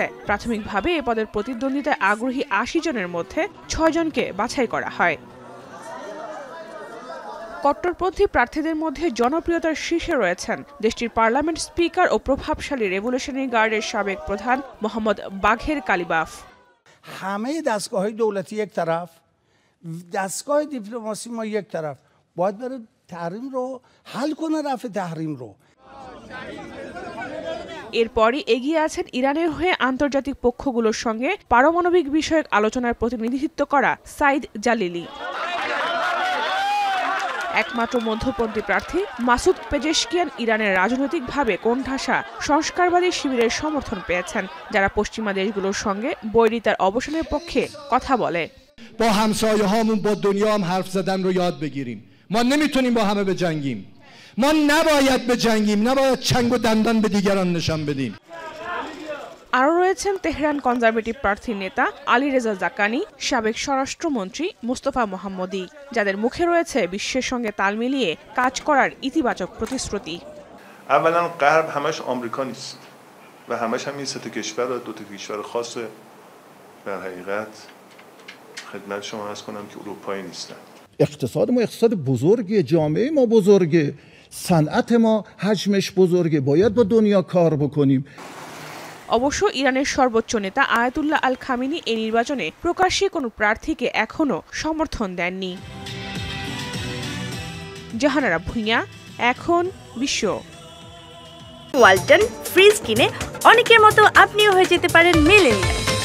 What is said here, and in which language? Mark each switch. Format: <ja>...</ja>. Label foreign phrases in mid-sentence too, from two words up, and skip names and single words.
<bn>প্রাথমিকভাবে এ পদের প্রতিদ্বন্দ্বিতায় আগ্রহী ৮০ জনের মধ্যে ৬ জনকে বাছাই করা হয়। কট্টরপন্থী প্রার্থীদের মধ্যে জনপ্রিয়তার শীর্ষে রয়েছেন দেশটির পার্লামেন্ট স্পিকার ও প্রভাবশালী রেভলিউশনারি গার্ডের সাবেক প্রধান মোহাম্মদ বাঘের কালিবাফ।</bn> <fa>همه دستگاه‌های دولتی یک طرف، دستگاه دیپلماسی ما یک طرف، باید بره تحریم رو حل کنه، رفع تحریم رو।</fa> <bn>এরপরই এগিয়ে আছেন ইরানের হয়ে আন্তর্জাতিক পক্ষগুলোর সঙ্গে পারমাণবিক বিষয়ক আলোচনার প্রতিনিধিত্ব করা সাইদ জালিলি। একমাত্র মধ্যপন্থী প্রার্থী মাসুদ পেজেশকিয়ান ইরানের রাজনৈতিকভাবে কোণঠাসা সংস্কারবাদী শিবিরের সমর্থন পেয়েছেন, যারা পশ্চিমা দেশগুলোর সঙ্গে বৈরিতার অবসানের পক্ষে কথা বলে।</bn> <fa>با همسایه‌هامون با دنیا هم حرف زدن رو یاد بگیریم. ما نمیتونیم با همه بجنگیم. ما نباید بجنگیم، نباید چنگ و دندان به دیگران نشان بدیم.</fa> <bn>আরও রয়েছেন তেহরান কনজারভেটিভ প্রার্থী নেতা আলী রেজা জাকানি, সাবেক স্বরাষ্ট্রমন্ত্রী মুস্তফা মোহাম্মদী, যাদের মুখে রয়েছে বিশ্বের সঙ্গে তাল মিলিয়ে কাজ করার ইতিবাচক প্রতিশ্রুতি।</bn> <fa>اولا غرب همش آمریکا نیست و همش هم این سه تا کشور دو تا کشور خاص در حقیقت خدمت شما عرض کنم که اروپایی نیستن. اقتصاد ما اقتصاد بزرگه، جامعه ما بزرگه، صنعت ما حجمش بزرگه، باید با دنیا کار بکنیم।</fa> <bn>অবশ্য ইরানের সর্বোচ্চ নেতা আয়াতুল্লাহ আল খামেনি এই নির্বাচনে প্রকাশ্যে কোনো প্রার্থীকে এখনও সমর্থন দেননি। জাহানারা ভুঁইয়া, এখন বিশ্ব। ওয়ালটন ফ্রিজ কিনে অনেকের মতো আপনিও হয়ে যেতে পারেন মিলেনিয়াল।</bn>